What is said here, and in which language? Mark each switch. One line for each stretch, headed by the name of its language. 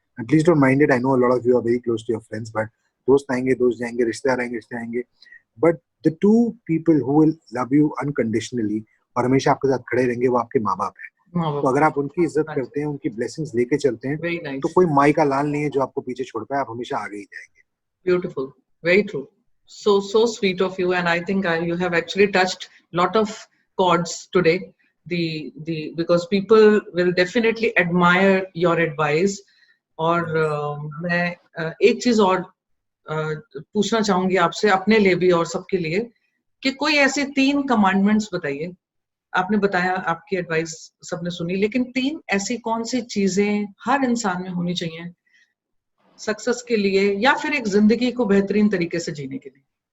English: please don't mind it, I know a lot of you are very close to your friends, but
Hindi: दोस्त आएंगे, दोस्त जाएंगे, रिश्तेदार आएंगे, रिश्ते आएंगे,
English: but the two people who will love you unconditionally
Hindi: और हमेशा आपके साथ खड़े रहेंगे वो आपके माँ बाप है। तो अगर आप उनकी इज्जत करते हैं, उनकी ब्लेसिंग्स लेके चलते हैं, तो कोई माई का लाल नहीं है जो आपको पीछे छोड़ पाए, आप हमेशा आगे ही जाएंगे।
English: Beautiful, very true, so sweet of you, and I think you have actually touched lot of chords today, because people will definitely admire your advice.
Hindi: और मैं एक चीज और पूछना चाहूंगी आपसे, अपने लिए भी और सबके लिए, कि कोई ऐसे 3 कमांडमेंट्स बताइए। आपने बताया, आपकी एडवाइस सबने सुनी, लेकिन 3 ऐसी कौन सी चीजें हर इंसान में होनी चाहिए सक्सेस के लिए, या फिर एक जिंदगी को बेहतरीन तरीके से जीने के लिए?